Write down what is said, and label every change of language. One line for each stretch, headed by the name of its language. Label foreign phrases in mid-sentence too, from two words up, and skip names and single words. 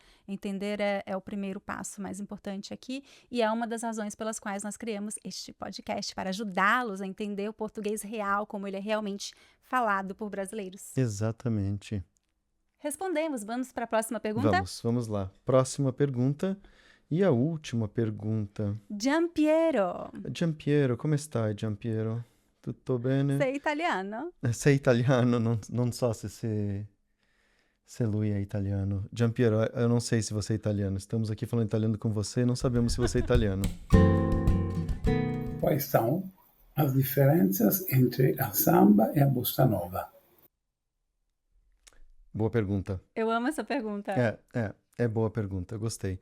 Portuguese: Entender é o primeiro passo mais importante aqui e é uma das razões pelas quais nós criamos este podcast, para ajudá-los a entender o português real, como ele é realmente falado por brasileiros. Exatamente. Respondemos. Vamos para a próxima pergunta? Vamos lá. Próxima pergunta e a última pergunta. Giampiero.
Italian: Giampiero, come stai, Giampiero? Tutto bene? Sei italiano? Sei italiano, non so se lui é italiano. Giampiero,
Portuguese: eu não sei se você é italiano. Estamos aqui falando italiano com você, não sabemos se você é italiano. Quais são as diferenças entre a samba e a bossa nova? Boa pergunta. Eu amo essa pergunta. É boa pergunta, gostei.